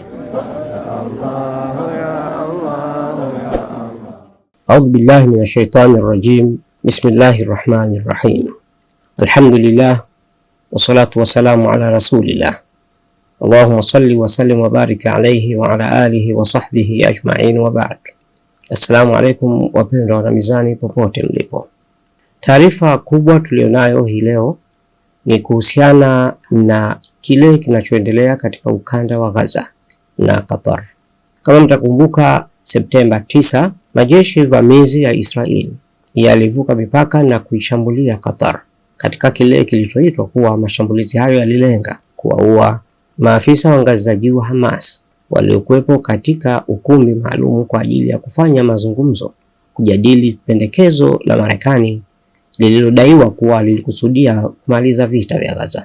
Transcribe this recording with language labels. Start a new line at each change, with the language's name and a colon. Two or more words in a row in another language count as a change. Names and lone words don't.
Arabic: أعوذ بالله من الشيطان الرجيم. بسم الله الرحمن الرحيم. الحمد لله والصلاة والسلام على رسول الله. اللهم صل وسلم وبارك عليه وعلى آله وصحبه أجمعين وبعد. السلام عليكم
Swahili: wapendwa wana mizani popote mlipo. Taarifa kubwa tulionayo hii leo ni kuhusiana na kile kinachoendelea katika ukanda wa Gaza na Qatar. Kama mtakumbuka, Septemba 9 majeshi vamizi ya Israeli yalivuka mipaka na kuishambulia Qatar katika kile kilichoitwa kuwa mashambulizi hayo yalilenga kuwaua maafisa wa ngazi za juu wa Hamas waliokuwepo katika ukumbi maalum kwa ajili ya kufanya mazungumzo kujadili pendekezo la Marekani lililodaiwa kuwa lilikusudia kumaliza vita vya Gaza.